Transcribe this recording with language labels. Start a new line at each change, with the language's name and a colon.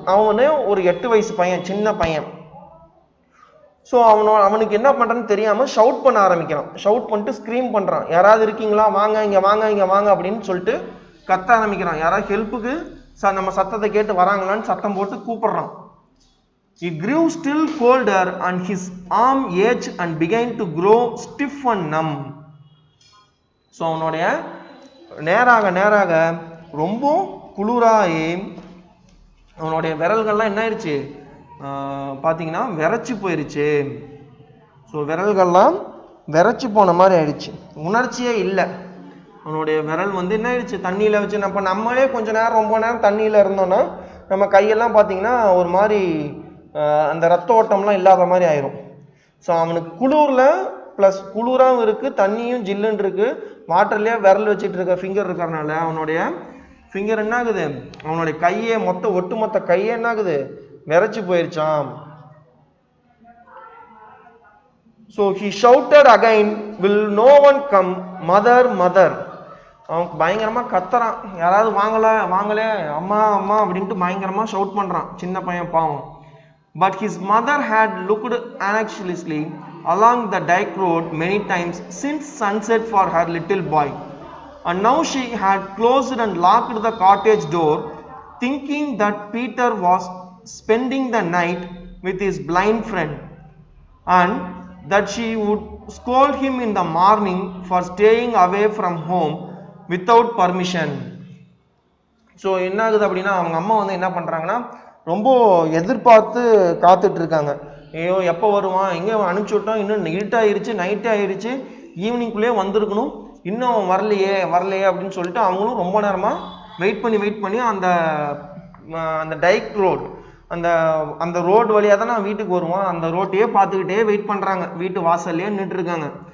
Tamil: அவனே ஒரு 8 வயசு பையன், சின்ன பையன். ஸோ அவனுக்கு என்ன பண்ணுறன்னு தெரியாமல் ஷவுட் பண்ண ஆரம்பிக்கிறான். ஷவுட் பண்ணிட்டு ஸ்க்ரீம் பண்ணுறான், யாராவது இருக்கீங்களா, வாங்க இங்கே வாங்க இங்கே வாங்க அப்படின்னு சொல்லிட்டு கத்த ஆரம்பிக்கிறான். யாராவது ஹெல்ப்புக்கு நம்ம சத்தத்தை கேட்டு வராங்களான்னு சத்தம் போட்டு கூப்பிடுறான்.
English: He grew still colder and his arm ached and began to grow stiff and numb.
Tamil: So அவனுடைய நேராக ரொம்ப குளிராகி அவனுடைய விரல்கள்லாம் என்ன ஆயிடுச்சு பார்த்தீங்கன்னா விரைச்சி போயிருச்சு. ஸோ விரல்கள்லாம் விரைச்சி போன மாதிரி ஆயிடுச்சு, உணர்ச்சியே இல்லை. அவனுடைய விரல் வந்து என்ன ஆயிடுச்சு தண்ணியில் வச்சு, நம்மளே கொஞ்ச நேரம் ரொம்ப நேரம் தண்ணியில் இருந்தோம்னா நம்ம கையெல்லாம் பார்த்தீங்கன்னா ஒரு மாதிரி அந்த ரத்த ஓட்டம்லாம் இல்லாத மாதிரி ஆயிரும். ஸோ அவனுக்கு குளிரில் ப்ளஸ் குளிராகவும் இருக்குது, தண்ணியும் ஜில்லுன்னு இருக்குது, வாட்டர்லேயே விரல் வச்சுட்டு இருக்க ஃபிங்கர் இருக்கிறனால அவனுடைய ஃபிங்கர் என்ன ஆகுது, அவனுடைய கையே ஒட்டுமொத்த கையே என்ன ஆகுது விரைச்சி போயிருச்சான்.
English: So he shouted again, will no one come, mother mother.
Tamil: அவன் பயங்கரமா கத்துறான், யாராவது வாங்கலே அம்மா அம்மா அப்படின்ட்டு பயங்கரமா ஷவுட் பண்றான் சின்ன பையன் பாவம்.
English: But his mother had looked anxiously along the dyke road many times since sunset for her little boy, and now she had closed and locked the cottage door, thinking that Peter was spending the night with his blind friend, and that she would scold him in the morning for staying away from home without permission.
Tamil: So என்ன ஆகுது அப்படின்னா அவங்க அம்மா வந்து என்ன பண்றாங்கன்னா ரொம்ப எதிர்பார்த்து காத்துட்டு இருக்காங்க. ஐயோ எப்போ வருவான், எங்கே அனுப்பிச்சி விட்டோம், இன்னும் இருட்டாயிருச்சு, நைட்டே ஆயிடுச்சு, ஈவினிங்குள்ளேயே வந்திருக்கணும், இன்னும் வரலையே அப்படின்னு சொல்லிட்டு அவங்களும் ரொம்ப நேரமா வெயிட் பண்ணி அந்த டைக் ரோட் அந்த ரோடு வழியாக தான் நான் வீட்டுக்கு வருவான், அந்த ரோட்டையே பார்த்துக்கிட்டே வெயிட் பண்ணுறாங்க, வீட்டு வாசல்லையே நின்று இருக்காங்க.